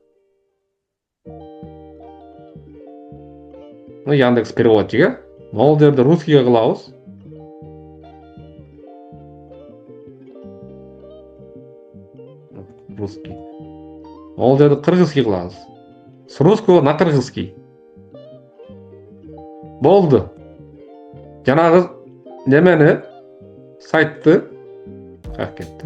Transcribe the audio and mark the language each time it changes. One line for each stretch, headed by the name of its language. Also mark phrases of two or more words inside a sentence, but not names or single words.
Russian: Ну, Яндекс переводчик, э?
Kyrgyz: Могул жерде русскийге кылабыз.
Russian: Русский.
Kyrgyz: Могул жерде кыргызский кылабыз.
Russian: С русского на кыргызский.
Kyrgyz: Болду. Жанагы немени сайтты как кетти?